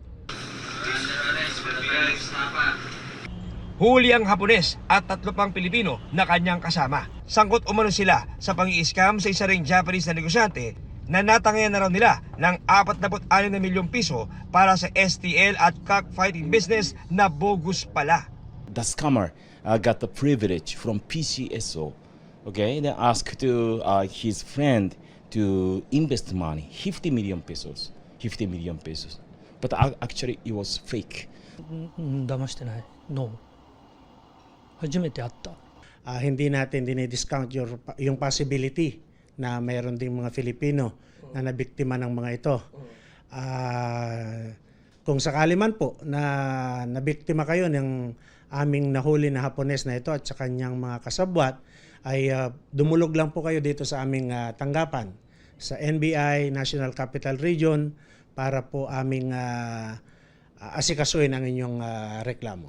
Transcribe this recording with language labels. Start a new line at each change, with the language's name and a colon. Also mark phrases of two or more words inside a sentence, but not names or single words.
Filipino: Huli ang Hapones at 3 pang Pilipino na kanyang kasama. Sangkot umano sila sa pang-i-scam sa isa ring Japanese na negosyante na natangayan na raw nila ng 46 na milyong piso para sa STL at
English: cockfighting business
Filipino: na bogus pala.
English: The scammer got the privilege from PCSO. Okay, they asked to his friend to invest money, 50 million pesos. But actually it was fake.
Japanese: 騙してない。No. 初めて会った。
Filipino: Hindi natin dinidiscount yung possibility na mayroon ding mga Filipino na nabiktima ng mga ito. Kung sakali man po na nabiktima kayo ng aming nahuli na Hapones na ito at sa kanyang mga kasabwat, ay dumulog lang po kayo dito sa aming tanggapan sa NBI National Capital Region para po aming asikasuhin ang inyong reklamo.